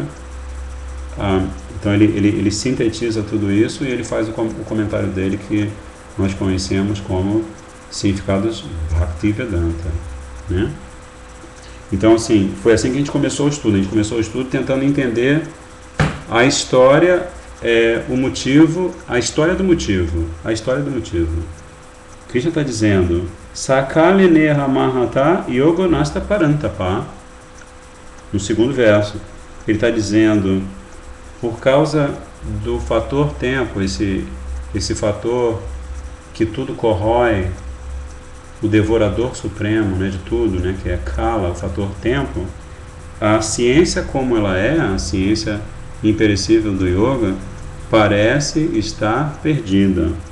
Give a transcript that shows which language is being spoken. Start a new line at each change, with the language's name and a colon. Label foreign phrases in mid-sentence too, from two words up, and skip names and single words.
Portuguese: Então ele sintetiza tudo isso e ele faz o comentário dele, que nós conhecemos como Significados Bhaktivedanta, né? Então, assim, foi assim que a gente começou o estudo. A gente começou o estudo tentando entender a história, o motivo, a história do motivo. Krishna está dizendo:
Sanskrit: सकाले नेह महता योगोनष्ट परन्तप.
Portuguese: No segundo verso, ele está dizendo, por causa do fator tempo, esse fator que tudo corrói, o devorador supremo, né, de tudo, né, que é Kala, o fator tempo, a ciência como ela é, a ciência imperecível do yoga, parece estar perdida.